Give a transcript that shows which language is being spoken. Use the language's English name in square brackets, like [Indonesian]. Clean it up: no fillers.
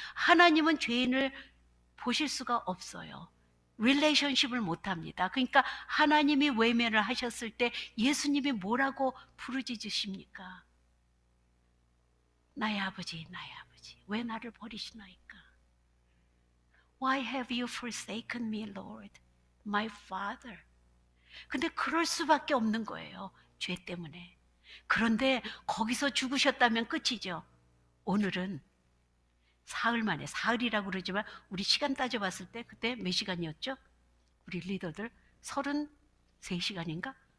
[Korean] 하나님은 죄인을 보실 수가 없어요. 릴레이션십을 못합니다. 그러니까 하나님이 외면을 하셨을 때 예수님이 뭐라고 부르짖으십니까? 나의 아버지, 나의 아버지, 왜 나를 버리시나이까? [English] Why have you forsaken me, Lord, my Father? [Korean] 근데 그럴 수밖에 없는 거예요. 죄 때문에. 그런데 거기서 죽으셨다면 끝이죠. 오늘은 사흘 만에, 사흘이라고 그러지만 우리 시간 따져봤을 때 그때 몇 시간이었죠? 우리 리더들 33시간인가?